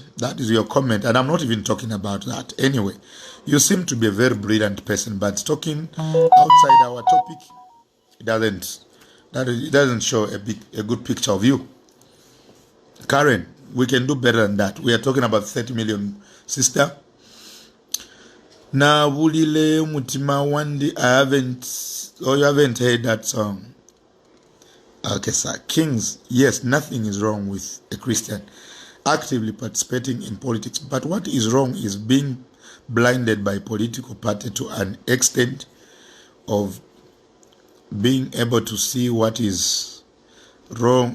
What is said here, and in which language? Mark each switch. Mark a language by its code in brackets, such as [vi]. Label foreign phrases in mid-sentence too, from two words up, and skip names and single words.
[en] That is your comment, and I'm not even talking about that. Anyway, you seem to be a very brilliant person, but talking outside our topic, it doesn't show a good picture of you. Karen, we can do better than that. We are talking about 30 million, sister. [bem] Na wulile mutima wandi, [en] you haven't heard that song. Okay, sir. Kings, yes, nothing is wrong with a Christian actively participating in politics. But what is wrong is being blinded by political party to an extent of being able to see what is wrong.